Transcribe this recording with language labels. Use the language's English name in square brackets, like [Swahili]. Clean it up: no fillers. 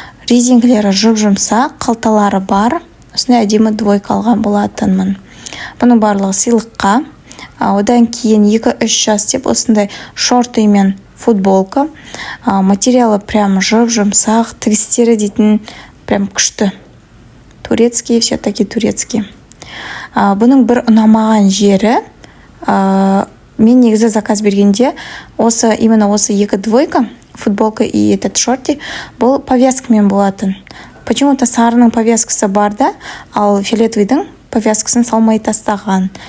[Kazakh] Резинкілері жұп-жұмсақ, қалталары бар. Осындай әдемі двойка алған болатынмын. Бұның барлығы сыйлыққа. Одан кейін 2-3 жас деп осындай шорты мен футболка. Материалы прям жұп-жұмсақ, тігістері дейтін прям күшті. [Russian] Турецкий, все-таки турецкий. [Kazakh] Бұның бір ұнамаған жері, мен негізі заказ бергенде именно осы 2 двойка, [Russian] футболка и этот шорти, [Kazakh] бұл повязкамен болатын. [Russian] Почему-то [Kazakh] сарының повязкасы бар да, ал фиолетовыйдың повязкасын салмай тастаған.